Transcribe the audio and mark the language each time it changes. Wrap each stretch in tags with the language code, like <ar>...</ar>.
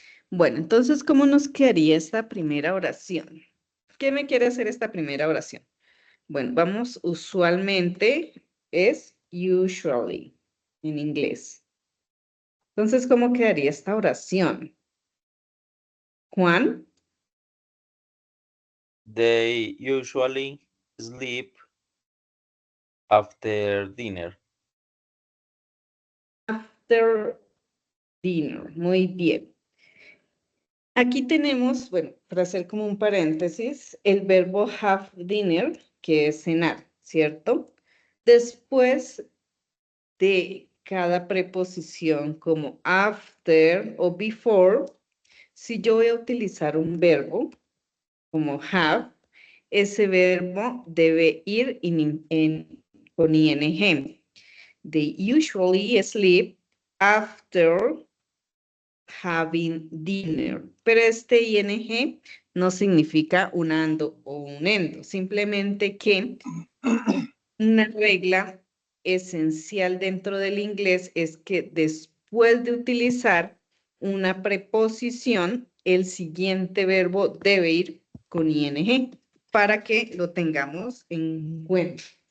<es>Bueno, entonces, ¿cómo nos quedaría esta primera oración? ¿Qué me quiere hacer esta primera oración? Bueno, vamos, usualmente es usually en inglés. Entonces, ¿cómo quedaría esta oración? Juan.</es> <en>They usually sleep after dinner. After dinner.</en> <es>Muy bien. Aquí tenemos, bueno, para hacer como un paréntesis, el verbo have dinner, que es cenar, ¿cierto? Después de cada preposición como after o before, si yo voy a utilizar un verbo como have, ese verbo debe ir con ing.</es> <en>They usually sleep after having dinner.</en> <es>Pero este ing no significa un ando o un endo, simplemente que una regla esencial dentro del inglés es que después de utilizar una preposición, el siguiente verbo debe ir con ing para que lo tengamos en cuenta.</es>